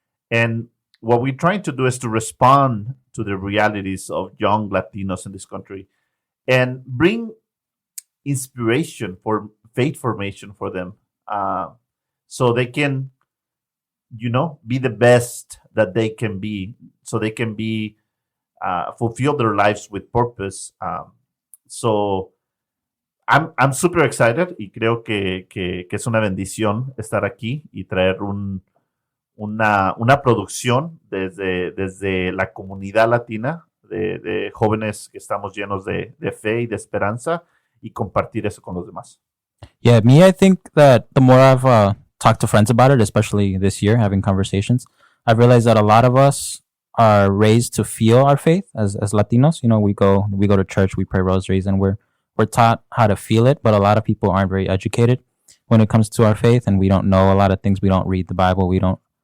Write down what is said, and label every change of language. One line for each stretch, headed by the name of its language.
English: And what we're trying to do is to respond to the realities of young Latinos in this country and bring inspiration for faith formation for them, so they can, be the best that they can be, so they can be fulfill their lives with purpose. So I'm super excited,
Spanish: y creo que es una bendición estar aquí y traer una producción desde la comunidad latina de jóvenes que estamos llenos de fe y de esperanza, y compartir eso con los demás.
English: Yeah, I think that the more I've talked to friends about it, especially this year, having conversations, I've realized that a lot of us are raised to feel our faith as Latinos. We go to church, we pray rosaries, and we're taught how to feel it, but a lot of people aren't very educated when it comes to our faith, and we don't know a lot of things. We don't read the Bible. We don't